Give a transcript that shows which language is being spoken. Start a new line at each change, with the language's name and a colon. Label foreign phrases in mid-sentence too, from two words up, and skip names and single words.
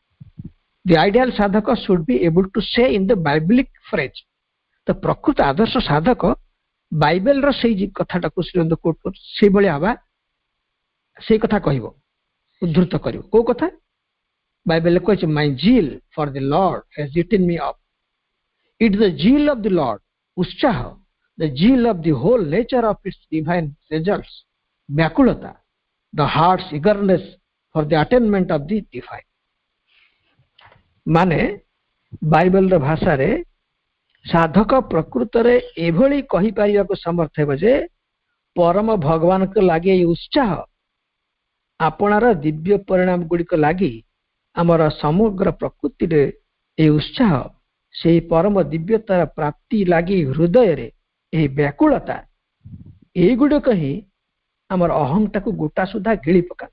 English: The ideal ସାଧକ should be able to say in the Biblical phrase।
Odia: ତ ପ୍ରକୃତ ଆଦର୍ଶ ସାଧକ ବାଇବେଲର ସେଇ କଥାଟାକୁ ଶ୍ରୀ ଅରବିନ୍ଦ କୋଟ କରୁଛନ୍ତି, ସେଇଭଳି ହେବା, ସେଇ କଥା କହିବ, ଉଦ୍ଧୃତ କରିବ। କୋଉ କଥା? ବାଇବେଲରେ କହିଛି,
English: My zeal for the Lord has eaten me up. It is the zeal of the Lord, utsaha, the zeal of the whole nature of its divine results, ବ୍ୟାକୁଳତା, the heart's eagerness for the attainment of the divine।
Odia: ମାନେ ବାଇବେଲର ଭାଷାରେ ସାଧକ ପ୍ରକୃତରେ ଏଭଳି କହିପାରିବାକୁ ସମର୍ଥ ହେବ ଯେ ପରମ ଭଗବାନଙ୍କ ଲାଗି ଏହି ଉତ୍ସାହ ଆପଣାର ଦିବ୍ୟ ପରିଣାମ ଗୁଡ଼ିକ ଲାଗି ଆମର ସମଗ୍ର ପ୍ରକୃତିରେ ଏହି ଉତ୍ସାହ, ସେହି ପରମ ଦିବ୍ୟତାର ପ୍ରାପ୍ତି ଲାଗି ହୃଦୟରେ ଏହି ବ୍ୟାକୁଳତା, ଏଇଗୁଡ଼ିକ ହିଁ ଆମର ଅହଂଟାକୁ ଗୋଟା ସୁଦ୍ଧା ଗିଳି ପକାନ୍ତି।